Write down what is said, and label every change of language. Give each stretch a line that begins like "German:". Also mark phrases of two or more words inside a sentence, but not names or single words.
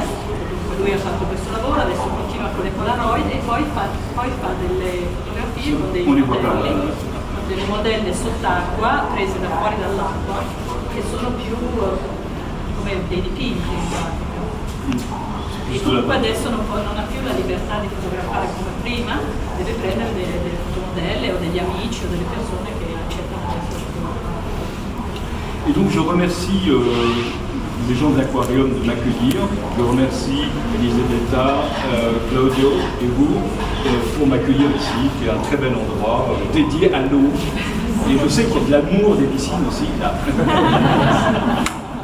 Italian: Lui ha fatto questo lavoro, adesso continua con le Polaroid e poi fa delle fotografie con delle modelle sott'acqua prese da fuori dall'acqua, che sono più come dei dipinti in pratica. E comunque adesso non ha più la libertà di fotografare come prima, deve prendere delle fotomodelle o degli amici o delle persone che accettano di essere fotografate.
French: Et donc je remercie les gens de l'aquarium de m'accueillir. Je remercie Elisabetta, Claudio et vous pour m'accueillir ici, qui est un très bel endroit dédié à l'eau. Et je sais qu'il y a de l'amour des piscines aussi là.